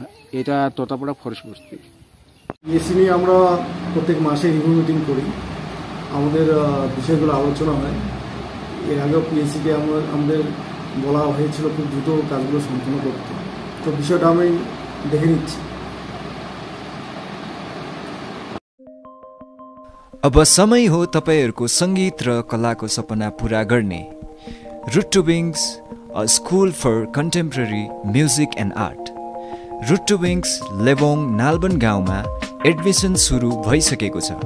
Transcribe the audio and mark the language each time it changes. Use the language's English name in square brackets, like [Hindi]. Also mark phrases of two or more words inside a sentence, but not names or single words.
[Bangla] এটা তোতাপাড়া ফরেস্ট বস্তি। এসি নিয়ে আমরা প্রত্যেক মাসে [English] review meeting [Bangla] করি, আমাদের বিষয়গুলো আলোচনা হয়। এর আগেও পিএসসিকে আমাদের বলা হয়েছিল খুব দ্রুত কাজগুলো সম্পন্ন করতে, তো বিষয়টা আমি দেখে নিচ্ছি। [Nepali] अब समय हो तपाईहरूको सङ्गीत र कलाको सपना पुरा गर्ने। [English] Root to Wings, a school for contemporary music and art. [Nepali] रुट टु विङ्स लेबोङ नालबन गाउँमा एडमिसन सुरु भइसकेको छ।